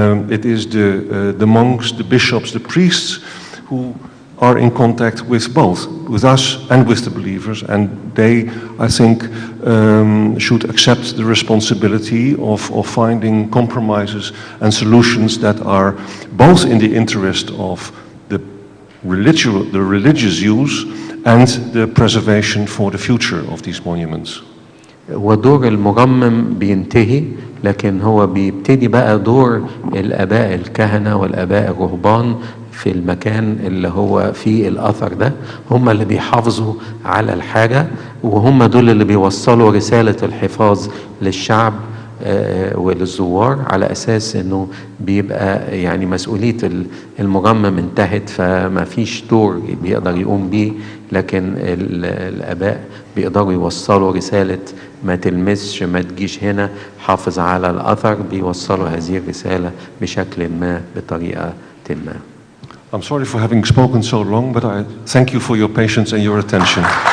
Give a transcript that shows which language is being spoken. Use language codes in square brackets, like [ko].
[en] It is the monks, the bishops, the priests who are in contact with both, with us and with the believers, and they, I think, should accept the responsibility of finding compromises and solutions that are both in the interest of the religious use and the preservation for the future of these monuments. [ar] ودور المرمم بينتهي، لكن هو بيبتدي بقى دور الآباء الكهنة والآباء الرهبان في المكان اللي هو فيه الأثر ده. هم اللي بيحافظوا على الحاجة، وهم دول اللي بيوصلوا رسالة الحفاظ للشعب وللزوار، على أساس إنه بيبقى يعني مسؤولية المرمم انتهت، فما فيش دور بيقدر يقوم بيه، لكن الآباء بيقدروا يوصلوا رسالة ما تلمسش، ما تجيش هنا، حافظ على الأثر. بيوصلوا هذه الرسالة بشكل ما، بطريقة ما. [en] I'm sorry for having spoken so long, but I thank you for your patience and your attention.